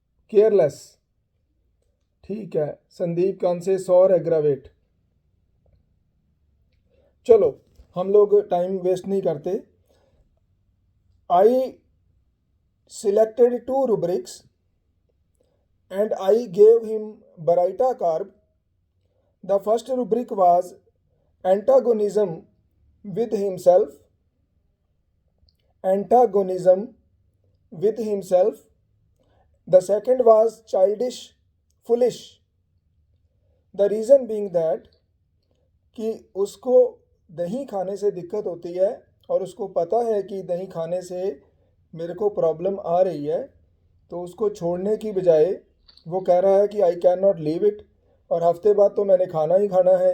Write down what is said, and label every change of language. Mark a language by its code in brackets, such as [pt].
[hi] Careless, ठीक है। संदीप कांसे सौर एग्रावेट। चलो, हम लोग टाइम वेस्ट नहीं करते। [en] I selected 2 rubrics and I gave him Baraita carb. The first rubric was antagonism with himself. Antagonism with himself. The second was childish, foolish. The reason being that [hi] कि उसको दही खाने से दिक्कत होती है और उसको पता है कि दही खाने से मेरे को प्रॉब्लम आ रही है, तो उसको छोड़ने की बजाय वो कह रहा है कि [en] I can not leave it [hi] और हफ्ते बाद तो मैंने खाना ही खाना है।